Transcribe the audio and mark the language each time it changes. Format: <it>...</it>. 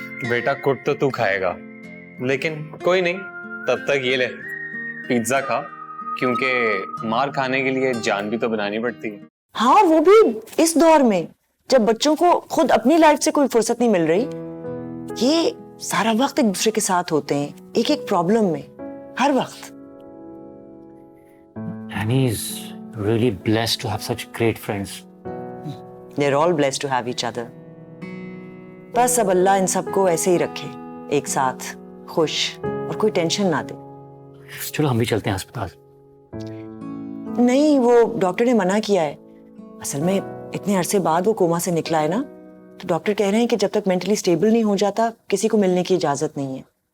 <hi>बेटा कुट तो तू खाएगा, लेकिन कोई नहीं, तब तक ये ले पिज्जा खा, क्योंकि मार खाने के लिए जान भी तो बनानी पड़ती है। हाँ, वो भी इस दौर में जब बच्चों को खुद अपनी लाइफ से कोई फुर्सत नहीं मिल रही। ये सारा वक्त एक दूसरे के साथ होते हैं, एक एक प्रॉब्लम में, हर वक्त।</hi> <en>Annie is really blessed to have such great friends. They're all blessed to have each other.</en> <hi>बस अब अल्लाह इन सबको ऐसे ही रखे, एक साथ, खुश, और कोई टेंशन ना दे। चलो हम भी चलते हैं अस्पताल। नहीं, वो डॉक्टर ने मना किया है। असल में इतने अरसे बाद वो कोमा से निकला है ना, तो डॉक्टर कह रहे हैं कि जब तक मेंटली स्टेबल नहीं हो जाता, किसी को मिलने की इजाजत नहीं है।</hi>